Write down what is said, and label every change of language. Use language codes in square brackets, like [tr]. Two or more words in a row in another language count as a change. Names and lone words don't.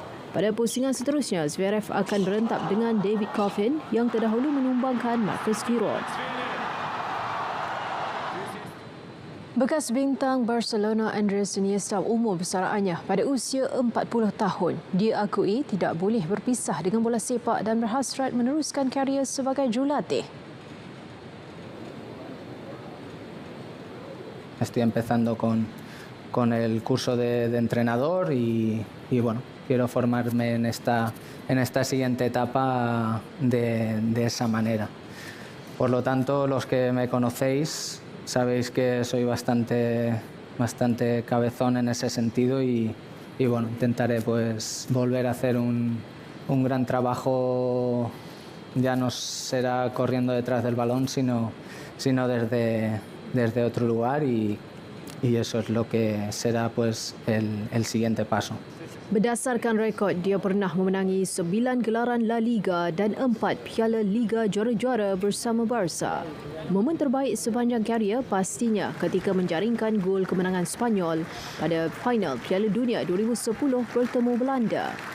[ms] Pada pusingan seterusnya, Zverev akan berentak dengan David Goffin yang terdahulu menumbangkan Marcus Giron. Bekas bintang Barcelona Andres Iniesta umur bersaraannya pada usia 40 tahun. Dia akui tidak boleh berpisah dengan bola sepak dan berhasrat meneruskan karier sebagai jurulatih. [es] Estoy empezando con el curso de entrenador y bueno, quiero formarme en esta siguiente etapa de esa manera. Por lo tanto, los que me conocéis sabéis que soy bastante cabezón en ese sentido y bueno, intentaré pues volver a hacer un gran trabajo. Ya no será corriendo detrás del balón, sino desde otro lugar y eso es lo que será pues el siguiente paso. [ms] Berdasarkan rekod, dia pernah memenangi 9 gelaran La Liga dan 4 Piala Liga Juara-Juara bersama Barca. Momen terbaik sepanjang karier pastinya ketika menjaringkan gol kemenangan Spanyol pada final Piala Dunia 2010 bertemu Belanda.